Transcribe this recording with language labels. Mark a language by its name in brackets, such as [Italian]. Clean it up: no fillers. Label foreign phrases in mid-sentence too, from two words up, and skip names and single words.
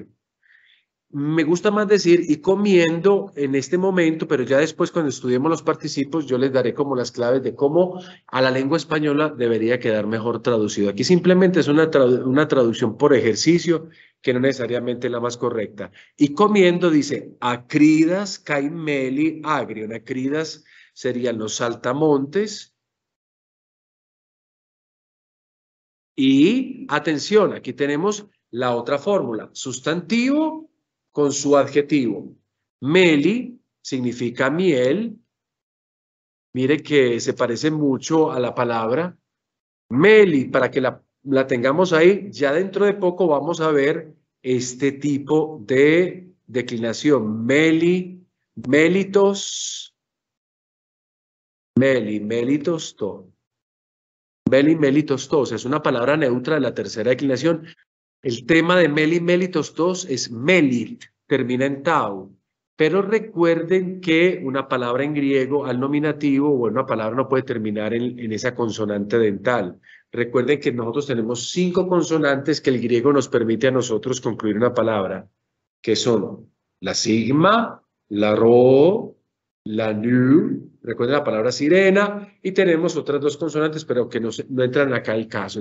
[Spanish] Me gusta más decir y comiendo en este momento, pero ya después cuando estudiemos los participos yo les daré como las claves de cómo a la lengua española debería quedar mejor traducido. Aquí simplemente es una traducción por ejercicio que no necesariamente es la más correcta. Y comiendo dice [Greek] ακρίδας καὶ μέλι ἄγριον. [Spanish] Acridas serían los saltamontes. Y atención, aquí tenemos la otra fórmula, sustantivo con su adjetivo. Meli significa miel. Mire que se parece mucho a la palabra. Meli, para que la tengamos ahí, ya dentro de poco vamos a ver este tipo de declinación. Meli, [Greek] μέλιτος, μέλι, μέλιτος, τό. μέλι, μέλιτος, τό. [Spanish] Es una palabra neutra de la tercera declinación. El tema de [Greek] μέλι, μέλιτος, τό [Spanish] es melit, termina en tau. Pero recuerden que una palabra en griego al nominativo o una palabra no puede terminar en esa consonante dental. Recuerden que nosotros tenemos 5 consonantes que el griego nos permite a nosotros concluir una palabra, que son la sigma, la ro, la nu, recuerden la palabra sirena, y tenemos otras 2 consonantes, pero que no entran acá al caso.